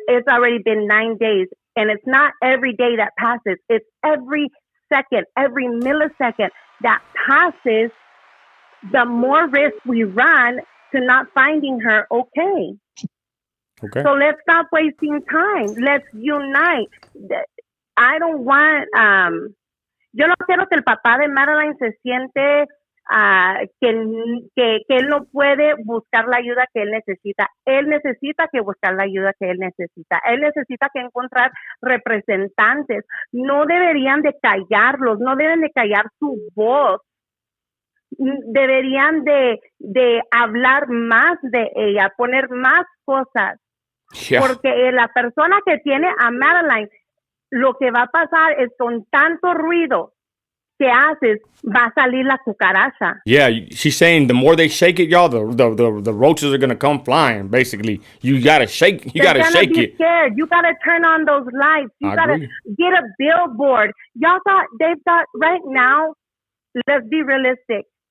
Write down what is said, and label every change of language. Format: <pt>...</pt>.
<en>It's already been 9 days, and it's not every day that passes. It's every second, every millisecond that passes, the more risk we run to not finding her. Okay. So let's stop wasting time. Let's unite. I don't want,</en> <es>yo no quiero que el papá de Madeline se siente que él no puede buscar la ayuda que él necesita. Él necesita que buscar la ayuda que él necesita. Él necesita que encontrar representantes. No deberían de callarlos, no deben de callar su voz. Deberían de hablar más de ella, poner más cosas.</es> <en>Yeah.</en> <es>Porque la persona que tiene a Madeline, lo que va a pasar es con tanto ruido que haces, va a salir la cucaracha.</es> <en>Yeah, she's saying the more they shake it, y'all, the roaches are gonna come flying. Basically, you gotta shake. You gotta shake it. Scared. You gotta turn on those lights. You gotta get a billboard. They've got right now. Let's be realistic.</en>